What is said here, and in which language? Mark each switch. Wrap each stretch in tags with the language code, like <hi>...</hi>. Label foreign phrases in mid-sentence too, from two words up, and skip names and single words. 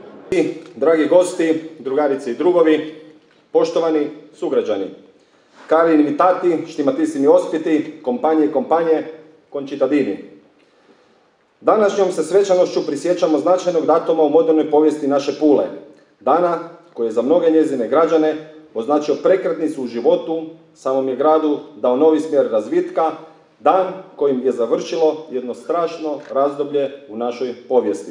<hr>Dragi gosti, drugarice i drugovi, poštovani sugrađani,</hr> <it>cari invitati, stimatissimi ospiti, compagni e compagne, concittadini.</it> <hr>Današnjom se svečanošću prisjećamo značajnog datuma u modernoj povijesti naše Pule, dana koji je za mnoge njezine građane označio prekretnicu u životu, samom je gradu dao novi smjer razvitka, dan kojim je završilo jedno strašno razdoblje u našoj povijesti.</hr>